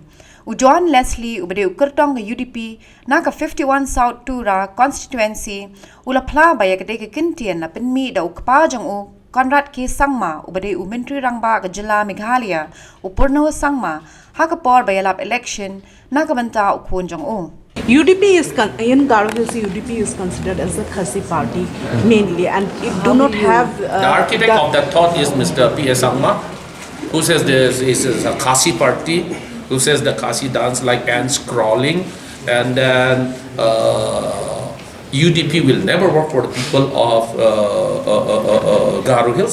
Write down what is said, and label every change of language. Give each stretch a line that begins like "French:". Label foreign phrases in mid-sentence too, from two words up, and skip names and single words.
Garo: Ujuan Leslie ubade ukertong ke UDP na ke 51 South Tura constituency ula Phla ba ya ke dei ke kintian na penmi da ukpa jang u Konrad PA Sangma ubade u menteri rangba ke jila Meghalaya upurno Sangma ha ke por ba ya lap election na ke banta ukun jang u.
English: UDP is in Kyrwoh Hills. UDP is considered as a Khasi party mainly, and it do not have. The architect of that thought is Mr. PA Sangma, who says this is a Khasi party, who says the Khasi dance like ants crawling, and then UDP will never work for the people of Kyrwoh Hills.